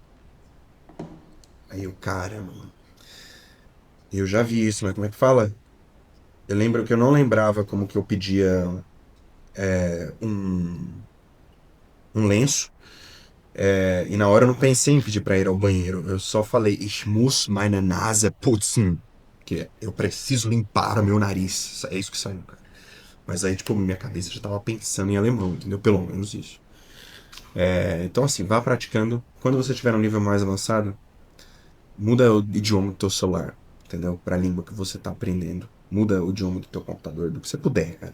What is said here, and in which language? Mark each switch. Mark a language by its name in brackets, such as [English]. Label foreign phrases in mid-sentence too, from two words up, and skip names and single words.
[Portuguese] Aí eu, caramba, mano. Eu já vi isso, mas como é que fala? Eu lembro que eu não lembrava como que eu pedia um lenço. E na hora eu não pensei em pedir pra ir ao banheiro. Eu só falei, [German] ich muss meine Nase putzen. [Portuguese] Que é, eu preciso limpar o meu nariz. É isso que saiu, cara. Mas aí, tipo, minha cabeça já tava pensando em alemão, entendeu? Pelo menos isso. Então, assim, vá praticando. Quando você tiver um nível mais avançado, muda o idioma do teu celular, entendeu? Pra língua que você tá aprendendo. Muda o idioma do teu computador, do que você puder, cara.